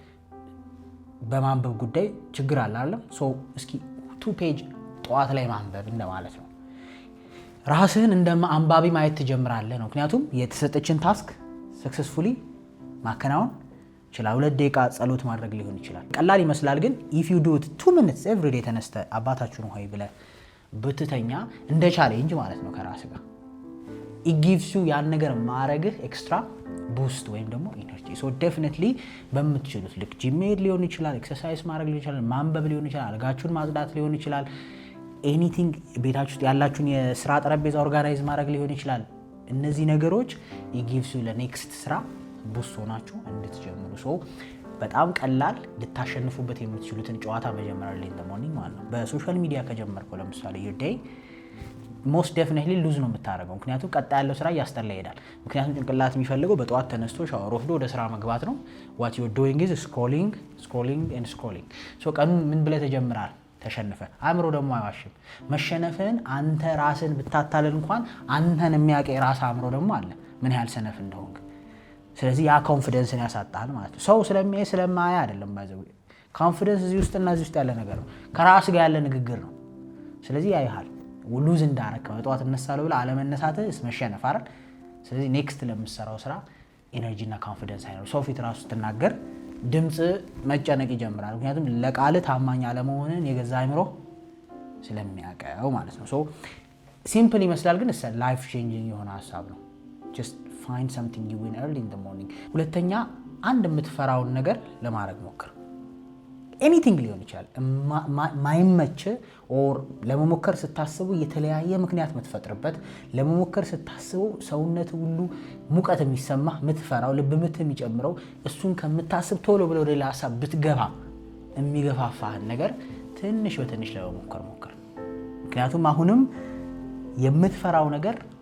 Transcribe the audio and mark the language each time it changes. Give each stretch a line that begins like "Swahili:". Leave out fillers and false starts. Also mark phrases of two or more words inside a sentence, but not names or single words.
Amharic: በማንበብ ጉዳይ ችግር አለ አይደል ሶ እስኪ 2 ፔጅ ጠዋት ላይ ማንበብ እንደማለት ነው ራስህን እንደ አንባቢ ማየት ትጀምራለህ ነው ምክንያቱም የተሰጠችን
English: task successfully
Amharic: ማከናወን ይችላል 2 ደቂቃ ጸሎት ማድረግ ሊሆን ይችላል ቀላል ይመስላል ግን
English: if you do it 2 minutes every day
Amharic: ተነስተ አባታችሁን ሆይ ብለ ብትተኛ እንደ ቻሌንጅ ማለት ነው ከራስ ጋር
English: it gives you
Amharic: ያን ነገር ማረግህ
English: extra boost
Amharic: ወይም ደግሞ ኢነርጂ
English: so definitely
Amharic: በምትችሉት ልክ ጂም መሄድ ሊሆን ይችላል ኤክሰርሳይዝ ማድረግ ሊሆን ይችላል ማንበብ ሊሆን ይችላል አልጋችሁን ማጽዳት ሊሆን ይችላል ኤኒቲንግ ቤታችሁ ውስጥ ያላችሁን የሥራ ጠረጴዛ ኦርጋናይዝ ማድረግ ሊሆን ይችላል እነዚህ ነገሮች
English: it gives you
Amharic: ለኔክስት ስራ ቡስት ሆናችሁ እንድትጀምሩ ሶ በጣም ቀላል ልታሸንፉበት የምትችሉትን ጨዋታ መጀመር ላይ እንደሞርኒንግ ማለት ነው
English: social media
Amharic: ከጀመርከው ለምሳሌ
English: your day most definitely lose
Amharic: ነው የምታረገው ምክንያቱም ቀጣይ ያለው ስራ ያስጠላ ይሄዳል ምክንያቱም ጭንቅላት የሚፈልገው በጠዋት ተነስቶ ሻወር ወስዶ ወደ ስራ መግባት ነው
English: what you are doing is scrolling and scrolling
Amharic: so ቀኑ ምን ብለ ተጀምራል ተሸነፈ አእምሮ ደግሞ አይዋሽም መሸነፍን አንተ ራስን ብታታለል እንኳን አንተን የሚያቀ ራስ አእምሮ ደግሞ አለ ምን ያህል ሰነፍ እንደሆንክ ስለዚህ ያ ኮንፊደንስን ያሳጣል ማለት ነው ሰው ስለማያ አይደለም ባይዘው ኮንፊደንስ እዚህ ውስጥና እዚህ ውስጥ ያለ ነገር ነው ከራስ ጋር ያለ ንግግር ነው ስለዚህ ያይሃል ሉዝ እንዳረከ በጠዋት እነሳለሁ ብለ አለመነሳትህ መሸነፍ አይደል ስለዚህ ኔክስት ለምትሰራው ስራ ኤነርጂ እና ኮንፊደንስ አይኖር ሰው ፊት ራሱ ስትናገር ድምጽ መጨነቅ ይጀምራል ምክንያቱም ለቃል ታማኝ አለመሆንን የገዛ አይምሮ ስለሚያቀው ማለት ነው
English: so simple
Amharic: ይመስላል ግን እሰ
English: life changing
Amharic: የሆነ ሐሳብ ነው
English: just find something you win early in the morning
Amharic: ሁለተኛ አንድ የምትፈራውን ነገር ለማድረግ ሞክር ኤኒቲንግ ሊሆን ይችላል ማይመች ኦር ለመሞከር ስታስቡ የተለያየ ምክንያት የምትፈጥርበት ለመሞከር ስታስቡ ሰውነት ሁሉ ሙቀት የሚሰማ የምትፈራው ልብ ምት የሚጨምረው እሱን ከምታስብ ቶሎ ብሎ ወደ ሌላ ሐሳብ ብትገባ የሚገፋፋህን ነገር ትንሽ በትንሽ ለመሞከር ሞክር ምክንያቱም አሁንም የምትፈራው ነገር